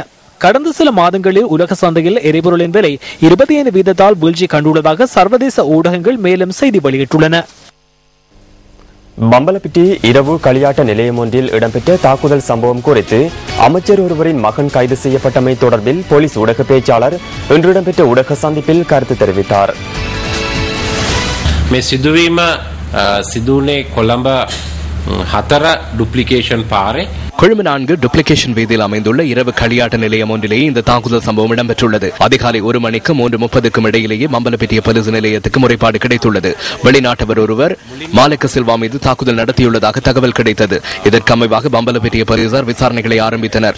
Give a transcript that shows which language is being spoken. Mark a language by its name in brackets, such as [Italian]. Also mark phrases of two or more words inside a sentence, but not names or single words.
[Tamil] கடந்த சில மாதங்களில் உலக சந்தையில் எரிபொருளின் விலை 25% வீழ்ச்சி கண்டுள்ளதாக சர்வதேச ஊடகங்கள் மேலும் செய்தி வெளியிட்டுள்ளன. பம்பலப்பிட்டி இரவு களியாட்ட நிலையம் ஒன்றில் இடம்பெற்ற தாக்குதல் சம்பவம் குறித்து அமைச்சர் ஒருவரின் மகன் கைது செய்யப்பட்டமை தொடர்பில் போலீஸ் ஊடக பேச்சாளர் இன்று இடம்பெற்ற ஊடக சந்திப்பில் கருத்து தெரிவித்தார். [Sinhala] මේ සිදුවීම සිදුවුණේ කොළඹ 4 ඩුප්ලිකේෂන් පාරේ [Tamil] கொழும்பு 4 டுப்ளிகேஷன் வீதியில் அமைந்துள்ள இரவு களியாட்ட நிலையம் ஒன்றிலேயே இந்த தாக்குதல் சம்பவம் இடம்பெற்றுள்ளது. அதிகாலை 1 மணிக்கு 3:30க்கும் இடையிலேயே மம்பலப்பிட்டிய போலீஸ் நிலையத்துக்கு முறைப்பாடு கிடைத்துள்ளது. வெளிநாட்டவர் ஒருவர் மாலிக்க சில்வா மீது தாக்குதல் நடத்தியுள்ளதாக தகவல் கிடைத்தது. இதற்கு அமைவாக மம்பலப்பிட்டிய போலீசார் விசாரணைகளை ஆரம்பித்தனர்.